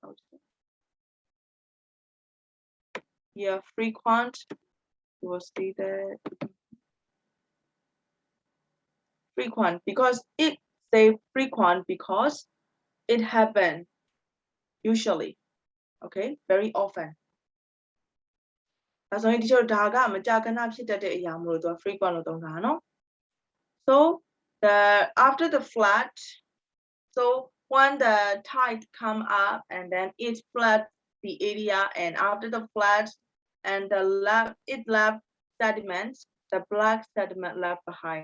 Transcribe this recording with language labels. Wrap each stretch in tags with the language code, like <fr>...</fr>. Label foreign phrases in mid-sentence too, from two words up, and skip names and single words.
<en>Yeah, frequent, you will see that. Frequent, because it say frequent because it happen usually, okay, very often.</en> <my>ဒါဆိုရင်ဒီလိုဒါကမကြာခဏဖြစ်တတ်တဲ့အရာမလို့သူက frequent လို့သုံးတာနော်</my> <en>so after the flood, so when the tide come up and then it floods the area, and after the flood and it left sediments, the black sediment left behind.</en>